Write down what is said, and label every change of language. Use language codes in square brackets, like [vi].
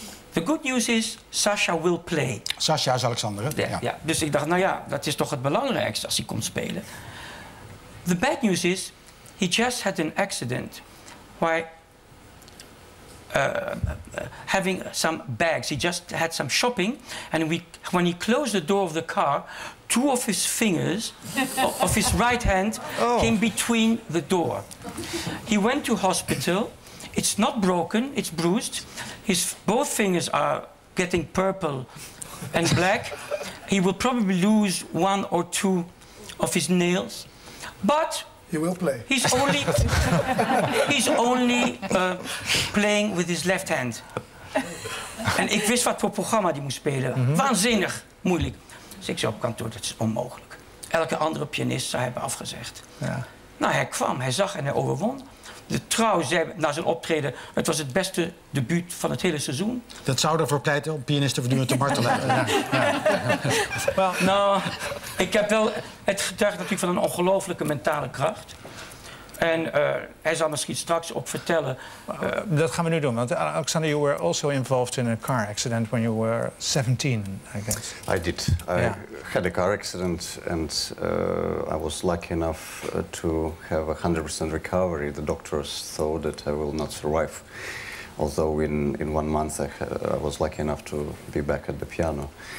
[en] The good news is, Sasha will play. [nl] Sasha is Alexander, hè? Ja. Ja. Dus ik dacht, nou ja, dat is toch het belangrijkste als hij komt spelen. [en] The bad news is, he just had an accident why having some bags. He just had some shopping, and when he closed the door of the car, 2 of his fingers of his right hand came between the door. He went to hospital. It's not broken, it's bruised. Both fingers are getting purple and black. He will probably lose 1 or 2 of his nails. But he will play. He's only playing with his left hand. [nl] En ik wist wat voor programma die moest spelen. Waanzinnig moeilijk. Dus ik zei op kantoor, dat is onmogelijk. Elke andere pianist zou hebben afgezegd. Ja. Nou, hij kwam, hij zag en hij overwon. De Trouw zei na zijn optreden, het was het beste debuut van het hele seizoen. Dat zou ervoor pleiten om pianisten voortdurend te martelen. Nou, ik heb wel... Het getuigt natuurlijk van een ongelooflijke mentale kracht. En hij zal misschien straks ook vertellen... dat gaan we nu doen, want [en] Alexander, you were also involved in a car accident when you were 17, I guess. I did. I had a car accident and I was lucky enough to have a 100% recovery. The doctors thought that I will not survive. Although in 1 month I was lucky enough to be back at the piano.